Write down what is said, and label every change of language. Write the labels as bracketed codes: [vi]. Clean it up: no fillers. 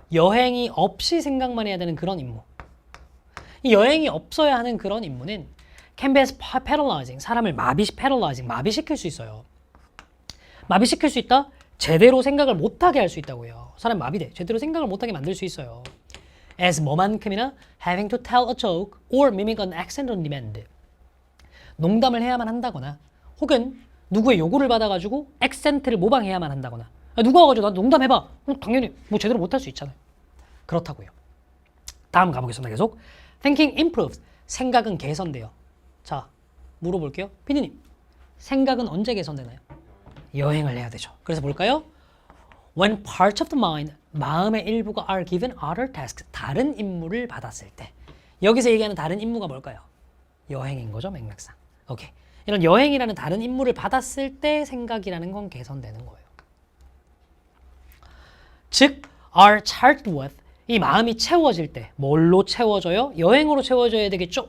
[ko] 여행이 없이 생각만 해야 되는 그런 임무. 이 여행이 없어야 하는 그런 임무는 [en] can be paralyzing, [ko] 사람을 마비시킬 수 있어요. 마비시킬 수 있다? 제대로 생각을 못하게 할 수 있다고요. 사람 마비돼. 제대로 생각을 못하게 만들 수 있어요. [en] as [ko] 뭐만큼이나 [en] having to tell a joke or mimic an accent on demand. [ko] 농담을 해야만 한다거나 혹은 누구의 요구를 받아가지고 액센트를 모방해야만 한다거나 누가 와가지고 나 농담해봐. 당연히 뭐 제대로 못할 수 있잖아요. 그렇다고요. 다음 가보겠습니다. 계속. [en] Thinking improves. [ko] 생각은 개선돼요. 자, 물어볼게요. 피디님, 생각은 언제 개선되나요? 여행을 해야 되죠. 그래서 볼까요? [en] When parts of the mind, [ko] 마음의 일부가 [en] are given other tasks, [ko] 다른 임무를 받았을 때. 여기서 얘기하는 다른 임무가 뭘까요? 여행인 거죠, 맥락상. 오케이. 이런 여행이라는 다른 임무를 받았을 때 생각이라는 건 개선되는 거예요. 즉, [en] are charged with, [ko] 이 마음이 채워질 때 뭘로 채워져요? 여행으로 채워져야 되겠죠?